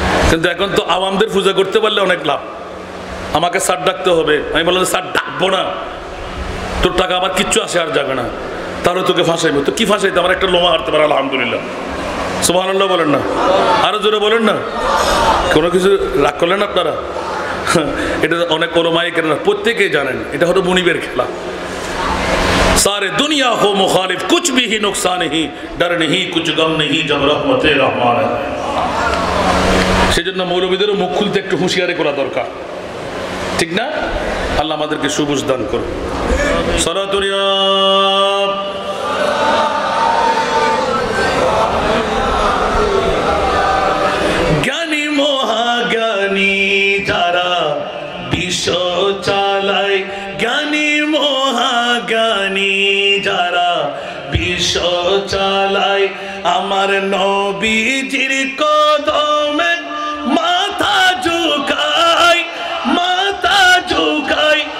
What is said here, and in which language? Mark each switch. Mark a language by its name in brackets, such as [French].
[Bangla] কিন্তু এখন তো আওয়ামদের পূজা করতে পারলে অনেক লাভ। আমাকে স্যার ডাকতে হবে, আমি বললাম স্যার ডাকবো না, তোর টাকা আমার কিচ্ছু আসে আর যাবে না, তাহলে তোকে ফাঁসাইবো। তো কি ফাঁসাইতে, আমার একটা লোমা হারতে পারে আলহামদুলিল্লাহ। সুবহানাল্লাহ বলেন না, আরো জোরে বলেন না। কোনো কিছু রাগ করলেন আপনারা? এটা অনেক ওলামায়ে কেরাম প্রত্যেকেই জানেন, এটা হলো মুনিবের খেলা। [Hindi] सारे दुनिया हो मुखालिफ कुछ भी ही नुकसान नहीं, डर नहीं कुछ गम नहीं जब रहमते रहमान है। [Bangla] সেজন্য মৌলবীদেরও মুখ খুলতে একটু হুঁশিয়ারি করা দরকার, ঠিক না? আল্লাহ আমাদেরকে সুবুঝ দান করুন। সালাতুল ইয়া জ্ঞানী মহাজ্ঞানী যারা বিশ্ব চালায়, জ্ঞানী মহাজ্ঞানী যারা বিশ্ব চালায়, আমার নবীজির কদমে মাথা ঝুঁকায়, মাথা ঝুঁকায়।